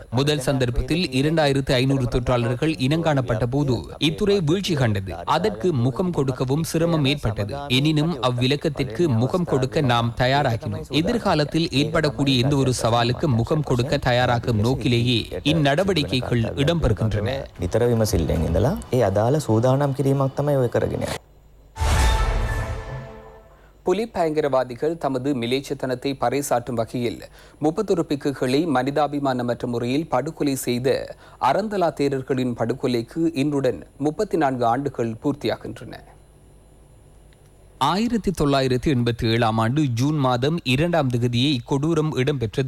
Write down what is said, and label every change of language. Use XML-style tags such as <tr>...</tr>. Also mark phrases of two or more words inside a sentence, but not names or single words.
<ta>முதல் சந்தர்ப்பத்தில் 2,500 தொற்றாளர்கள் இனங்காணப்பட்ட போது இத்துறை வீழ்ச்சி கண்டது. அதற்கு முகம் கொடுக்கவும் சிரமம் ஏற்பட்டது. எனினும் அவ்விலக்கத்திற்கு முகம் கொடுக்க நாம் தயாராகினோம். எதிர்காலத்தில் ஏற்படக்கூடிய எந்த ஒரு சவாலுக்கு முகம் கொடுக்க தயாராகும் நோக்கிலேயே இந்நடவடிக்கைகள் இடம்பெறுகின்றன.</ta> <si>නිතර විමසිල්ලෙන් ඉඳලා ඒ අදාළ සූදානම් කිරීමක් තමයි ඔය කරගෙන යන්නේ.</si> <ta>புலி பயங்கரவாதிகள் தமது மிலேச்சத்தனத்தை பறைசாற்றும் வகையில் 31 பிக்குகளை மனிதாபிமானமற்ற முறையில் படுகொலை செய்த அறந்தலா தேரர்களின் படுகொலைக்கு இன்றுடன் 34 ஆண்டுகள் பூர்த்தியாகின்றன. 1987ஆம் ஆண்டு ஜூன் மாதம் 2ஆம் தேதியே இக்கொடூரம் இடம்பெற்றது.</ta>